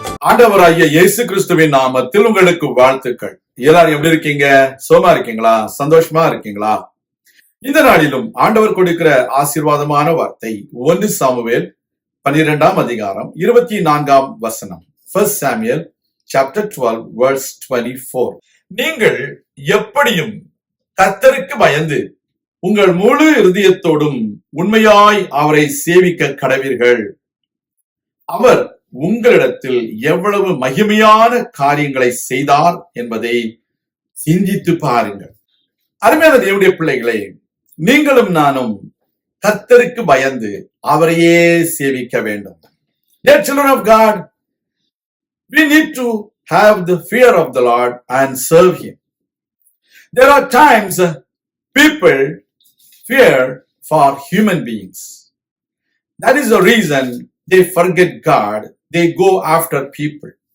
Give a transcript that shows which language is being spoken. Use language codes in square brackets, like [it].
[ta] ஆண்டவராகிய இயேசு கிறிஸ்துவின் நாமத்தில் உங்களுக்கு வாழ்த்துக்கள். எல்லாரும் எப்படி இருக்கீங்க? சோமா இருக்கீங்களா? சந்தோஷமா இருக்கீங்களா? இந்த நாளிலும் ஆண்டவர் கொடுக்கிற ஆசீர்வாதமான வார்த்தை 1 சாமுவேல் 12ஆம் அதிகாரம் 24ஆம் வசனம். 1 சாமுவேல் [en] chapter 12 verse 24. [ta] நீங்கள் எப்படியும் கர்த்தருக்கு பயந்து உங்கள் முழு இருதயத்தோடும் உண்மையாய் அவரை சேவிக்க கடவீர்கள். அவர் உங்களிடத்தில் எவ்வளவு மகிமையான காரியங்களை செய்தார் என்பதை சிந்தித்து பாருங்கள். அருமையான தேவனுடைய பிள்ளைகளே, நீங்களும் நானும் கர்த்தருக்கு பயந்து அவரையே சேவிக்க வேண்டும். [en] Dear children of God, we need to have the fear of the Lord and serve Him. There are times people fear for human beings. That is the reason they forget God. They go after people.